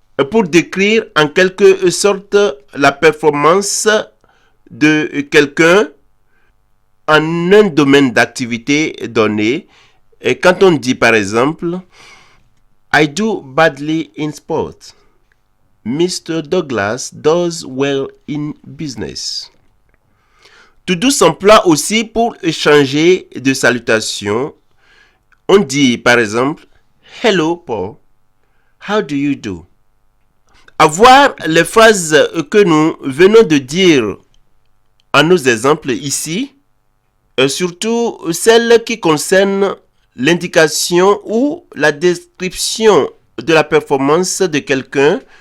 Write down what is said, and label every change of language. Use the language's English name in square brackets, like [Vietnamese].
[French] Pour décrire en quelque sorte la performance de quelqu'un en un domaine d'activité donné et quand on dit par exemple [English] I do badly in sport, Mr. Douglas does well in business. [French] To do s'emploie aussi pour échanger de salutations. On dit par exemple [English] Hello Paul, how do you do? [French] Avoir les phrases que nous venons de dire en nos exemples ici, surtout celles qui concernent l'indication ou la description de la performance de quelqu'un,